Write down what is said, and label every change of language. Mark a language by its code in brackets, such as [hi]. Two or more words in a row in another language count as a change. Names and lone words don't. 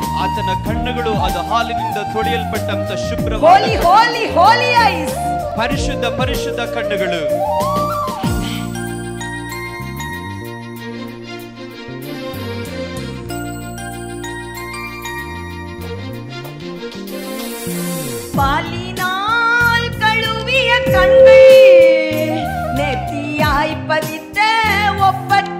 [kn] ಆತನ ಕಣ್ಣುಗಳು ಅದು ಹಾಲಿನಿಂದ ತೊಳೆಯಲ್ಪಟ್ಟಂತ ಶುಭ್ರ [en] holy holy holy eyes. [kn] ಪರಿಶುದ್ಧ ಪರಿಶುದ್ಧ ಕಣ್ಣುಗಳು. [ta] பாலினால் கழுவிய கண்கள் நெத்தியாய் பதித்த ஒப்பற்ற